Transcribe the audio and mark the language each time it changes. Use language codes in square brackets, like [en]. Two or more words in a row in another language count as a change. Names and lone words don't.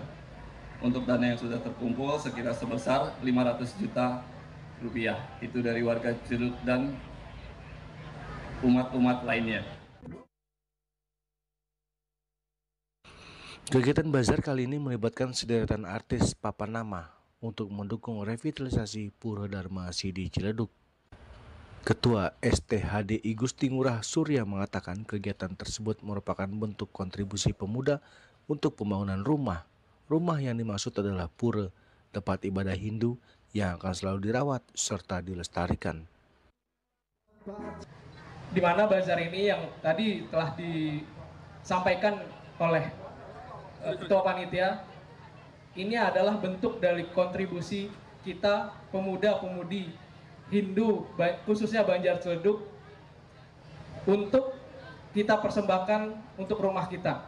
[id] Untuk dana yang sudah terkumpul sekitar sebesar 500 juta rupiah. Itu dari warga Ciledug dan umat-umat lainnya. Kegiatan bazar kali ini melibatkan sederetan artis papan nama untuk mendukung revitalisasi Pura Dharma Sidi Ciledug. Ketua STHD I Gusti Ngurah Surya mengatakan kegiatan tersebut merupakan bentuk kontribusi pemuda untuk pembangunan rumah. Rumah yang dimaksud adalah pura, tempat ibadah Hindu yang akan selalu dirawat serta dilestarikan. Di mana bazar ini yang tadi telah disampaikan oleh Ketua Panitia, ini adalah bentuk dari kontribusi kita pemuda-pemudi Hindu, khususnya Banjar Ciledug, untuk kita persembahkan untuk rumah kita.